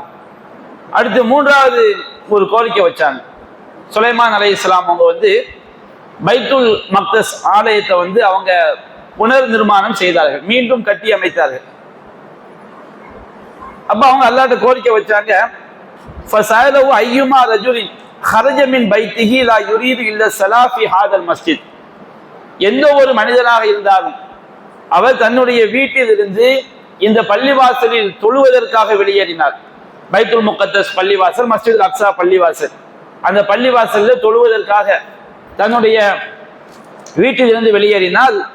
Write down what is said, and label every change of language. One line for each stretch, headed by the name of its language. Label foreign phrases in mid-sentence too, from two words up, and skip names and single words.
Tamil: அடுத்து 3வது ஒரு கோரிக்கை வச்சாங்க. சுலைமான் அலைஹிஸ்ஸலாம் அவங்க பைத்துல் மக்தஸ் ஆலயத்தை அவங்க புனர் நிர்மாணம் செய்தார்கள், மீண்டும் கட்டி அமைத்தார்கள். அப்ப அவங்க அல்லாஹ்ட்ட கோரிக்கை வச்சாங்க,
Arabic: فسأله أيما رجل خرج من بيته لا يريد الا الصلاه في هذا المسجد.
Tamil: எந்த ஒரு மனிதனாக இருந்தாலும் அவர் தன்னுடைய வீட்டிலிருந்து இந்த பள்ளிவாசலில் தொழுவதற்காக வெளியேறினார். பைத்துல் முகத்தஸ் பள்ளிவாசல், மஸ்ஜித் அக்ஸா பள்ளிவாசல், அந்த பள்ளிவாசல்ல தொழுவதற்காக தன்னுடைய வீட்டிலிருந்து வெளியேறினால்